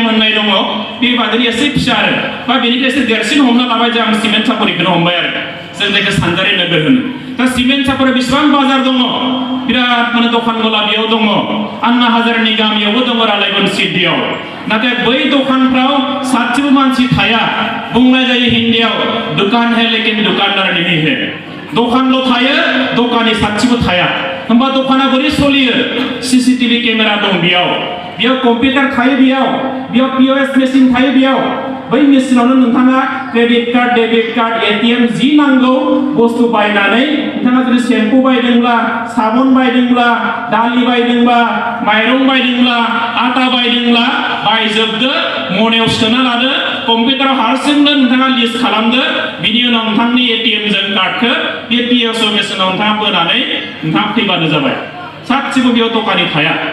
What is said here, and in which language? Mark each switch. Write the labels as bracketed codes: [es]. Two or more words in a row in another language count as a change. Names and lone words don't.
[brx] होननाय दङ बेबादिनो एसे फिसा आरो बा बेनिफ्राय एसे देरसिन हमना लाबाय जों सिमेन्ट सापरिखौनो हमबाय आरो जों जायखौ सानजारि नोगोर होनो दा सिमेन्ट सापरि बेसेबां बाजार दङ बिराद माने दखान गला बेयाव दङ आन्ना हाजारनि गामियावबो दङ रालायगन सिटीआव नाथाय बै दखानफ्राव सासेबो मानसि थाया बुंनाय जायो हिन्दीआव [hi] दुकान है लेकिन दुकानदार नहीं [brx] है दखानल' थायो दखानि सासेबो थाया होमबा दखाना बोरै सलियो [en] CCTV camera [brx] दं बेयाव कम्पिउटार थायो बेयाव पीओएस मेसिन थायो बेयाव बै मेसिनावनो नोंथाङा [en] credit card debit card ATM [brx] जि नांगौ बुस्थु बायनानै नोंथाङा जुदि शेम्पू बायदोंब्ला साबुन बायदोंब्ला दालि बायदोंब्ला माइरं बायदोंब्ला आटा बायदोंब्ला बायजोबदो मनायाव सोना लादो कम्पिउटाराव हारसिंनो नोंथाङा लिस्ट खालामदो बिनि उनाव नोंथांनि एटीएम जों कार्डखौ बे पीओएस मेसिनाव नोंथाङा बोनानै नोंथाङा फैबानो जाबाय सासेबो बेयाव दखानि थाया